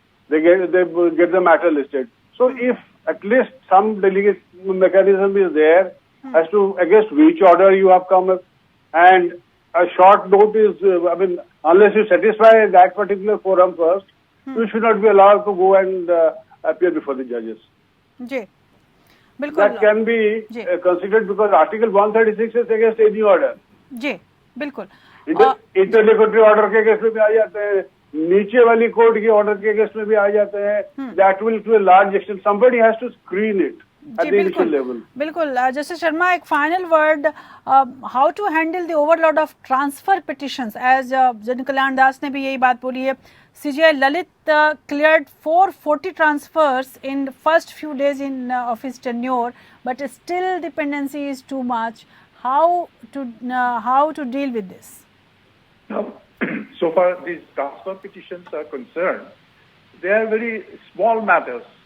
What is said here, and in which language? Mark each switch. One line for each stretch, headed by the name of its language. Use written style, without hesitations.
English: They get the matter listed. So if at least some delegate mechanism is there as to against which order you have come, and a short note is, unless you satisfy that particular forum first, you should not be allowed to go and appear before the judges.
Hindi: जी, बिल्कुल.
English: That can be considered because Article 136 is against any order.
Hindi: जी, बिल्कुल. इंटरलोक्यूटरी order के case में भी आ जाते हैं, नीचे वाली court के ऑर्डर के केस में भी आ जाते हैं.
English: That will to a large extent somebody has to screen it at the initial level.
Hindi: बिल्कुल.
English: justice Sharma, एक final word, how to handle the overload of transfer petitions, as Jan Kalyan Das
Hindi: ने भी यही बात बोली है.
English: CJI Lalit cleared 440 transfers in first few days of his tenure, but still dependency is too much. How to deal with this? So far these transfer petitions are concerned, they are very small matters.